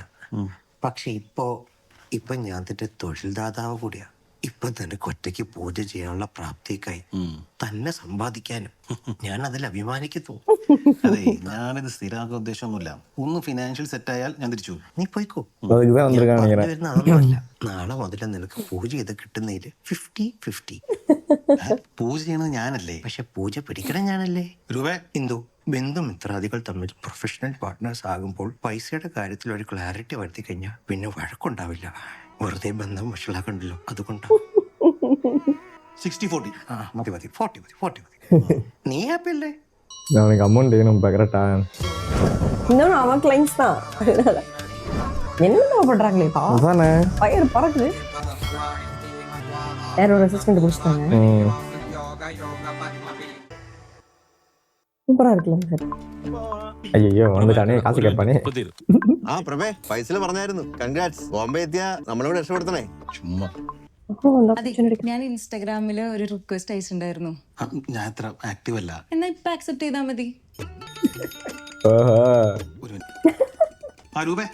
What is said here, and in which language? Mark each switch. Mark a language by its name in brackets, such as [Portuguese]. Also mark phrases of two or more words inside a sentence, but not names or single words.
[Malayalam] പക്ഷെ ഇപ്പൊ ഞാൻ നിന്റെ തൊഴിൽദാതാവ് കൂടിയാ. ഇപ്പൊ നിനക്ക് ഒറ്റയ്ക്ക് പൂജ ചെയ്യാനുള്ള പ്രാപ്തിക്കായി തന്നെ സമ്പാദിക്കാനും ഞാൻ അതിൽ അഭിമാനിക്കുന്നു. അതെ, ഞാനിത് സ്ഥിരമാക്കാൻ ഉദ്ദേശമൊന്നുമില്ല. ഒന്ന് ഫിനാൻഷ്യൽ സെറ്റ് ആയാൽ ഞാൻ തിരിച്ചു. നീ പോയിക്കോ. [Tamil] அதுக்குதான் வந்திருக்காங்க நினைக்கிறேன். [Malayalam] വരുന്ന അതൊന്നുമല്ല. നാളെ മുതൽ നിനക്ക് പൂജ ചെയ്ത് കിട്ടുന്നതില് 50-50. പൂജ ചെയ്യണത് ഞാനല്ലേ? പക്ഷെ പൂജ പിടിക്കണം ഞാനല്ലേ? രൂപേ, എന്തോ ബന്ധുമിത്രാദികൾ തമ്മിൽ പ്രൊഫഷണൽ പാർട്ട്നേഴ്സ് ആകുമ്പോൾ പൈസയുടെ കാര്യത്തിൽ ഒരു ക്ലാരിറ്റി വരുത്തി കഴിഞ്ഞാൽ പിന്നെ വഴക്കുണ്ടാവില്ല. വെറുതെ ബന്ധം വഷളാക്കണ്ടല്ലോ, അതുകൊണ്ടാ. 60-40. മതി 40 മതി. നീ ഹാപ്പി അല്ലേ? [Tamil] அவனுக்கு அமௌண்ட் வேணும் கரெக்டா. இன்னும் அவன் கிளைண்ட்ஸ் தான். என்னமா பண்றாங்களேப்பா, அதானே ஃபயர் பறக்குது. வேற ஒரு அசிஸ்டன்ட் பிடிச்சிட்டாங்க. சூப்பரா இருக்குல்ல சார். ஐயோ வந்துட்டானே, காசு கேட்பானே. [Malayalam] ആ പ്രഭേ, പൈസ പറഞ്ഞായിരുന്നു. കൺഗ്രാറ്റ്സ്. ബോംബെ എത്തിയ നമ്മളോട് രക്ഷപ്പെടുത്തണേ. ചുമ്മാ. ഞാൻ ഇൻസ്റ്റാഗ്രാമില് ഒരു റിക്വസ്റ്റ് അയച്ചിട്ടുണ്ടായിരുന്നു. ഞാൻ അത്ര ആക്റ്റീവ് അല്ല. എന്നാ ഇപ്പൊ ആക്സെപ്റ്റ് ചെയ്താൽ മതി. രൂപേ,